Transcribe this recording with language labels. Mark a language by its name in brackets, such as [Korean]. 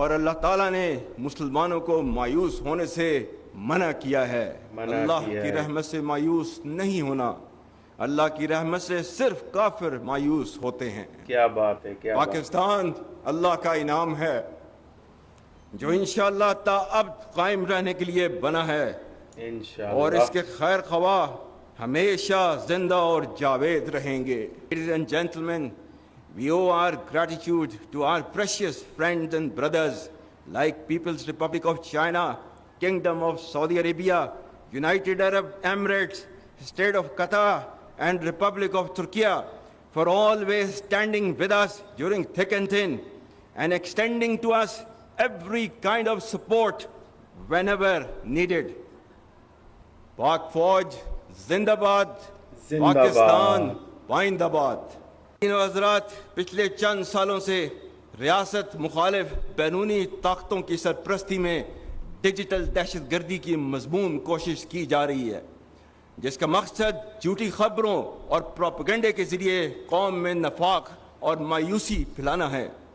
[Urdu] اور اللہ تعالیٰ نے مسلمانوں کو مایوس ہونے سے منع کیا ہے۔ اللہ کی رحمت سے مایوس نہیں ہونا، اللہ کی رحمت سے صرف کافر مایوس ہوتے ہیں۔ کیا بات ہے، کیا بات۔ پاکستان اللہ کا انعام ہے جو انشاءاللہ تا اب قائم رہنے کے لیے بنا ہے، انشاءاللہ، اور اس کے خیر خواہ ہمیشہ زندہ اور جاوید رہیں گے۔ [English] Ladies and gentlemen, we owe our gratitude to our precious friends and brothers like People's Republic of China, Kingdom of Saudi Arabia, United Arab Emirates, State of Qatar, and Republic of Turkey for always standing with us during thick and thin and extending to us every kind of support whenever needed. [Urdu] پاک فوج زندہ باد، پاکستان پائندہ باد۔ حضرات، پچھلے چند سالوں سے ریاست مخالف بیرونی طاقتوں کی سرپرستی میں ڈیجیٹل دہشت گردی کی مضموم کوشش کی جا رہی ہے، جس کا مقصد جھوٹی خبروں اور پروپیگنڈے کے ذریعے قوم میں نفاق اور مایوسی پھیلانا ہے۔